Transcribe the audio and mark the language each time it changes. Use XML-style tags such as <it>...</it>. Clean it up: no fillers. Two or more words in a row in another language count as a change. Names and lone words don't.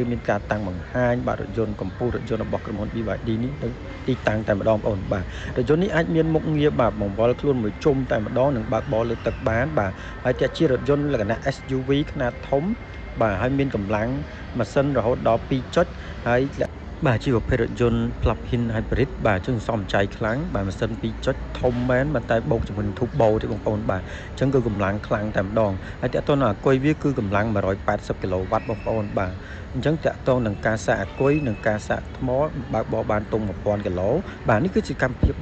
<km>មានការតាំងបង្ហាញបាទរថយន្តកម្ពុជារថយន្តរបស់ក្រុមហ៊ុន BYD នេះនៅទីតាំងតែម្ដងបងប្អូនបាទរថយន្តនេះអាចមានមុខងារបាទបង្វិលខ្លួនមួយជុំតែម្ដងនិងបើកបរលើទឹកបានបាទហើយតែជារថយន្តលក្ខណៈ SUV ខ្នាតធំបាទហើយមានកម្លាំងម៉ាស៊ីនរ ហូតដល់2ចុចហើយបាទជាប្រភេទរថយន្ត</km> <en>plug-in hybrid</en> <km>បាទជើងសំចៃខ្លាំងបាទម៉ាស៊ីន2ចុចធំមែនប៉ុន្តែបូកជាមួយនឹង turbo ទេបងប្អូនបាទអញ្ចឹងគឺកម្លាំងខ្លាំងតែម្ដងហើយតើតើអាគុយ វាគឺកម្លាំង180 kW បងប្អូនបាទអញ្ចឹងតើតើនឹងការសាកអាគុយនិងការសាកថ្មបើកបរបានទុំ 1000 គីឡូបាទនេះគឺជាកម្មវិធី</km>